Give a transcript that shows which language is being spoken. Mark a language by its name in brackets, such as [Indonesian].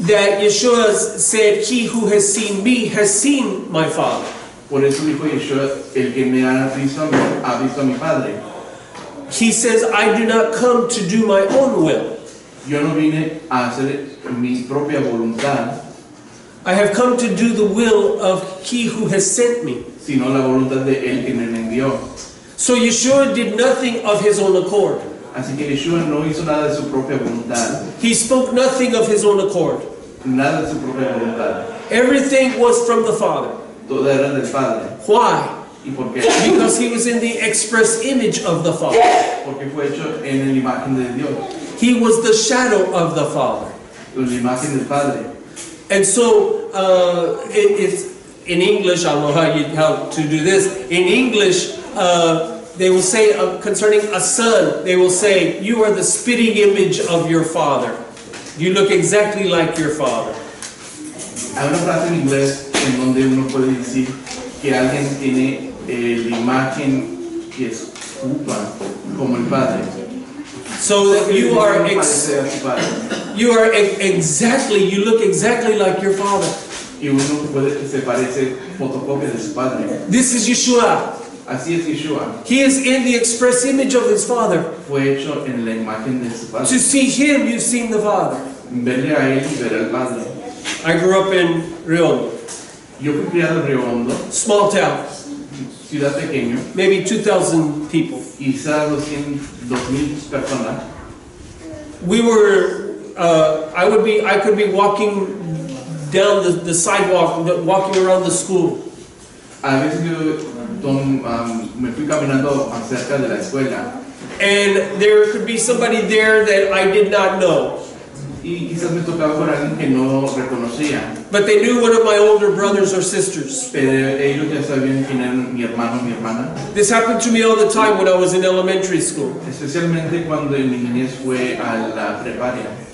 [English] That Yeshua said, "He who has seen me has seen my Father." [Spanish] Por eso dijo Yeshua, el que me ha visto a mi Padre. [English] He says, "I do not come to do my own will, [Spanish] Yo no vine a hacer mi propia voluntad, [English] I have come to do the will of He who has sent me. [Spanish] sino la voluntad de Él que me envió. [English] So Yeshua did nothing of his own accord. [Spanish] Así que Yeshua no hizo nada de su propia voluntad, [English] He spoke nothing of his own accord. [Spanish] nada de su propia voluntad. [English] Everything was from the Father. [Spanish] Todo era del Padre. [English] Why? [Spanish] ¿Y por qué? [English] Because he was in the express image of the Father. [Spanish] Porque fue hecho en la imagen de Dios, [English] He was the shadow of the Father. [Spanish] la imagen del Padre. [English] And so, it's in English, I don't know how to do this. In English, they will say concerning a son, they will say, you are the spitting image of your father. You look exactly like your father. [Spanish] Hay una frase en inglés en donde uno puede decir que alguien tiene la imagen que escupa como el Padre. [English] So that you are [Spanish] Parece a su padre. [English] you look exactly like your father. [Spanish] Y uno se parece fotocopia de su Padre. [English] This is Yeshua. [Spanish] Así es Yeshua. [English] He is in the express image of his father. [Spanish] Fue hecho en la imagen de su Padre. [English] To see him, you've seen the Father. [Spanish] Verle a Él y ver al Padre. [English] I grew up in Rio Hondo, [Spanish] Yo fui criado en Rio Hondo, [English] small town, [Spanish] ciudad pequeña, [English] maybe 2,000 people. [Spanish] quizás 2,000 personas. [English] We were, I could be walking down the sidewalk, walking around the school. [Spanish] A veces yo me fui caminando cerca de la escuela [English] And there could be somebody there that I did not know. [Spanish] y quizás me tocaba con alguien que no reconocía, [English] But they knew one of my older brothers or sisters. [Spanish] pero ellos ya sabían quién era mi hermano, mi hermana, [English] This happened to me all the time when I was in elementary school. [Spanish] especialmente cuando en mi niñez fue a la preparia